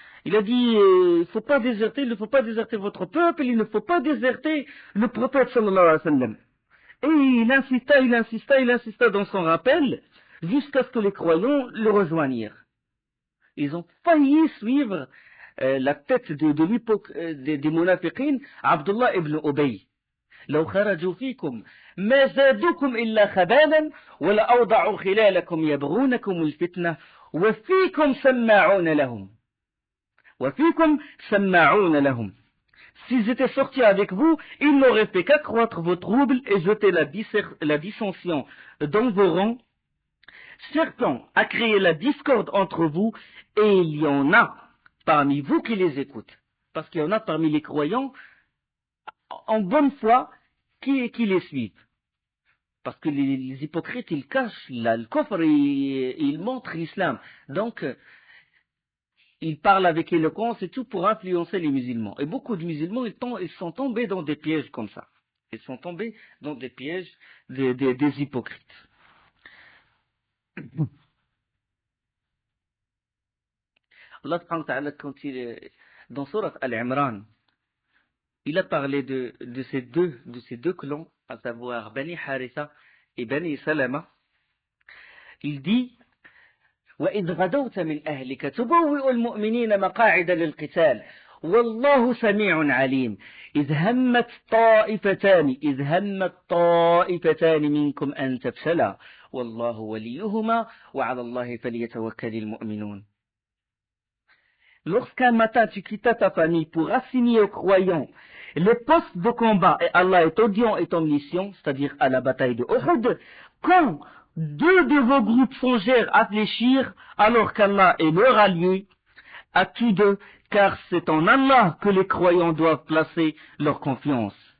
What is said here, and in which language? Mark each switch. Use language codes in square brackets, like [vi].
[fr] Il a dit, il ne faut pas déserter votre peuple, il ne faut pas déserter le prophète sallallahu alayhi wa sallam. Et il insista dans son rappel, jusqu'à ce que les croyants le rejoignirent. Ils ont failli suivre la tête des munafiqin, Abdullah ibn Ubay. [ar] لو خرجوا فيكم ما زادوكم إلا خبالا ولأوضعوا خلالكم يبغونكم الفتنة وفيكم سماعون لهم. [fr] S'ils étaient sortis avec vous, ils n'auraient fait qu'accroître vos troubles et jeter la dissension dans vos rangs, cherchant à créer la discorde entre vous, et il y en a parmi vous qui les écoutent. Parce qu'il y en a parmi les croyants en bonne foi qui les suivent. Parce que les hypocrites, ils cachent le coffre et ils montrent l'islam. Donc, ils parlent avec éloquence et tout pour influencer les musulmans. Et beaucoup de musulmans, ils sont tombés dans des pièges comme ça. Ils sont tombés dans des pièges des hypocrites. Allah subhanahu wa ta'ala, dans Surat Al-Imran, il a parlé de ces deux clans, à savoir Bani Haritha et Bani Salama. Il dit, [ar] وَإِذْ غَدَوْتَ مِنْ أَهْلِكَ تُبَوِّئُ الْمُؤْمِنِينَ مَقَاعِدَ لِلْقِتَالِ والله سميع عليم إذ همت طائفتان منكم أن تفشلا والله وليهما وعلى الله فليتوكل المؤمنون. [fr] Lorsqu'un matin tu quittas ta famille pour assigner aux croyants les postes de combat, et Allah est audient et omniscient, c'est-à-dire à la bataille de Uhud, quand deux de vos groupes songèrent à fléchir, alors qu'Allah est leur allié, à tous deux, car c'est en Allah que les croyants doivent placer leur confiance.